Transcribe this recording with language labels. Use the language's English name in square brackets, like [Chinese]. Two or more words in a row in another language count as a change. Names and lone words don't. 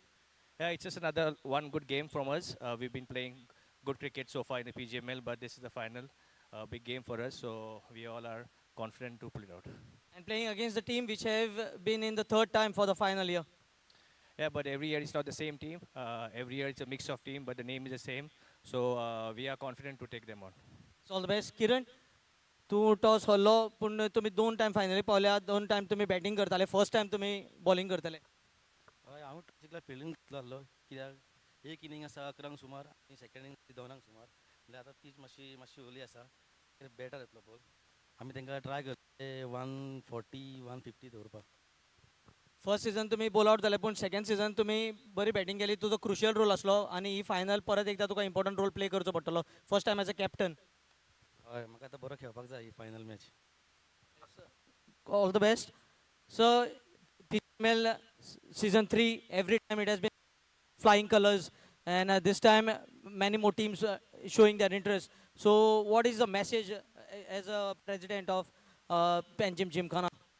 [English] Yeah, it's just another one good game from us. We've been playing good cricket so far in the Pgml, but this is the final big game for us, so we all are confident to pull it out. And playing against the team which have been in the third time for the final year. Yeah, but every year it's not the same team. Every year it's a mix of team, but the name is the same. So we are confident to take them on. So all the best. [Konkani] Kiran, तू टॉस हरलो पूण तुम्ही दोन टाइम फायनली पावल्या दोन टाइम तुम्ही बॅटिंग करताले [English] first time [Konkani] तुम्ही बॉलिंग करताले हय हांव टॉसिकला फिल्डिंग घेतलो आसलो कित्याक एक इनिंग आसा 11 सुमार आनी [English] second inning [Konkani] 2 सुमार म्हणजे आतां पीच मातशी ओली आसा बॅटर येतलो बॉल आमी तांकां ट्राय करता 140 150 दवरपाक [English] first season [Konkani] तुम्ही बॉल आउट जाले पूण [English] second season [Konkani] तुम्ही बरी बॅटिंग केली तुजो [English] crucial role [Konkani] आसलो आणि ही फायनल परत एकदा तुका [English] important role play [Konkani] करचो पडटलो [English] first time as a captain [Konkani] हय म्हाका आतां बरो खेळपाक जाय ही [English] final match all the best. So, PML season 3, every time it has been flying colors, and this time many more teams showing their interest. So, what is the message as a president of Panjim Gymkhana?